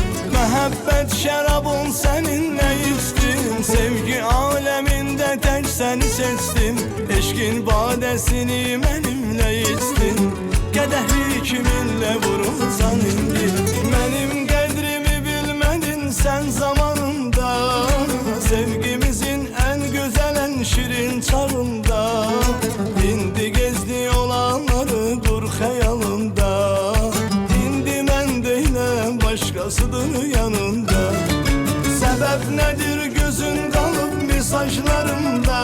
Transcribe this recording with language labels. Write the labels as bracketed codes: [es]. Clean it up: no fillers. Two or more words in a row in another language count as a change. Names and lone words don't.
[az] Məhəbbət şərabın səninlə içdim, sevgi aləmində tək səni seçdim. Eşkin badəsini mənimlə içdin, qədəhli kiminlə vurursan indi. Mənim qədrimi bilmədin sen zamanında, sevgimizin [tr] en güzel en şirin [az] çağında. [tr] İndi gezdi olanları dur hayalında. İndi ben değilim başkasıdır yanında. Sebep nedir gözün kalıp mesajlarımda.